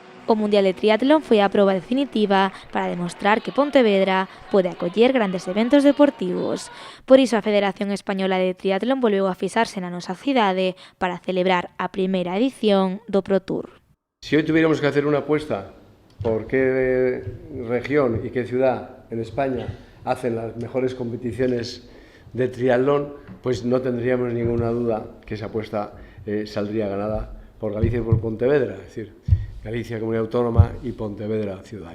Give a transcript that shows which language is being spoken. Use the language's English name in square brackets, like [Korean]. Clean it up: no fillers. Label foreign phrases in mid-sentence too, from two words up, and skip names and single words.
[Galician] O Mundial de Triatlón foi a proba definitiva para demostrar que Pontevedra pode acoller grandes eventos deportivos. Por iso a Federación Española de Triatlón volveu a fixarse na nosa cidade para celebrar a primeira edición do Pro Tour. [Spanish] Si hoy tuviéramos que hacer una apuesta por qué región y qué ciudad en España hacen las mejores competiciones de triatlón, pues no tendríamos ninguna duda que esa apuesta saldría ganada por Galicia y por Pontevedra, es decir, Galicia Comunidad Autónoma y Pontevedra Ciudad.